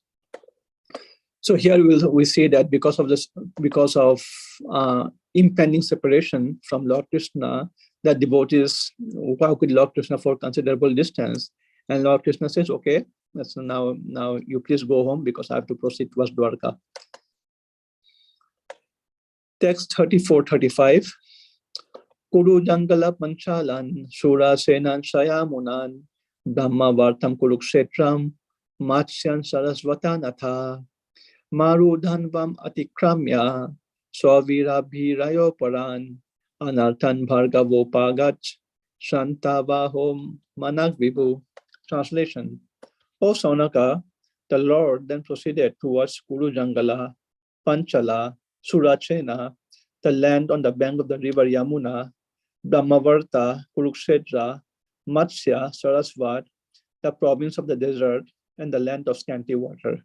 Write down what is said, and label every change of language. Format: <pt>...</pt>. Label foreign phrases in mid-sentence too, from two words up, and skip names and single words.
<en>So here we see that because of impending separation from Lord Krishna, the devotees walk with Lord Krishna for considerable distance, and Lord Krishna says, "Okay, that's now you please go home because I have to proceed towards Dwarka." Text 34-35.</en> <sa>Kuru Jangala Panchalan Sura Senan Shayamunan Dhamma Vartam Kurukshetram Matsyan Sarasvatan Atha Marudhanvam Atikramya Swavirabhirayo Paran Anarthan Bhargavopagach Shantavahom Manak Vibhu.</sa> <en>Translation. O Saunaka, the Lord then proceeded towards Kuru Jangala, Panchala, Surachena, the land on the bank of the river Yamuna, Brahmavarta, Kurukshetra, Matsya, Sarasvat, the province of the desert, and the land of scanty water.</en>